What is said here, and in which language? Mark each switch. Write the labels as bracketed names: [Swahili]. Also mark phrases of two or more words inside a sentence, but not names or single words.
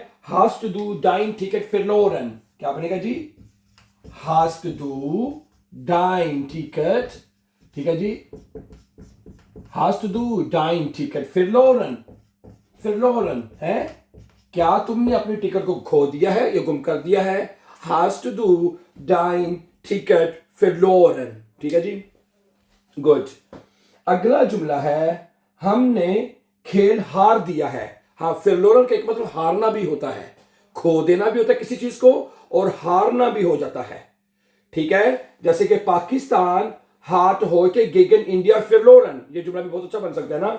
[German] Hast du dein Ticket verloren, [Urdu] کیا بنے گا جی? [German] Hast du dein Ticket, [Urdu] ٹھیک ہے جی. [German] Hast du dein Ticket verloren, [Urdu] verloren ہے، کیا تم نے اپنی ٹکٹ کو کھو دیا ہے یا گم کر دیا ہے? [German] Hast du dein Ticket verloren? [Urdu] ٹھیک ہے جی، گڈ. اگلا جملہ ہے ہم نے کھیل ہار دیا ہے. ہاں، فیرلورن کا ایک مطلب ہارنا بھی ہوتا ہے، کھو دینا بھی ہوتا ہے کسی چیز کو اور ہارنا بھی ہو جاتا ہے. ٹھیک ہے، جیسے کہ پاکستان [German] hat Hockey gegen Indien verloren, [Urdu] یہ جملہ بھی بہت اچھا بن سکتا ہے نا.